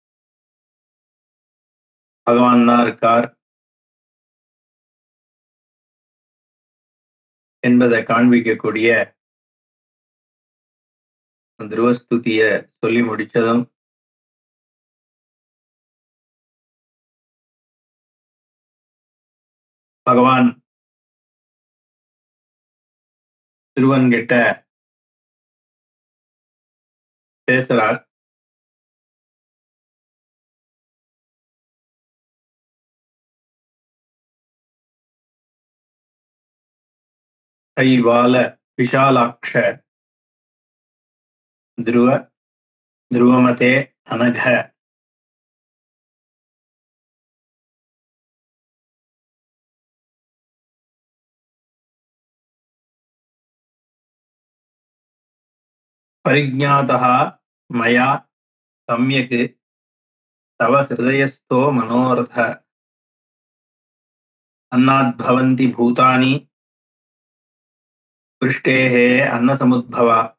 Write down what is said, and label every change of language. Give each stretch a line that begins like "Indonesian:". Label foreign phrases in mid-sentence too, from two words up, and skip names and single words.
Tamil: பகவான் தான் இருக்கார் என்பதை காண்பிக்கக்கூடிய துருவஸ்துதிய சொல்லி முடிச்சதும் பகவான் திருவன் கிட்ட பேசுறார்.
Sanskrit: कैवाल विशालाक्ष ध्रुव ध्रुवमते अनघ परिज्ञातः मया सम्यक् तव हृदयस्थो मनोरथ अन्नाद्भवन्ति भूतानि वृष्टेः अन्नसमुद्भवा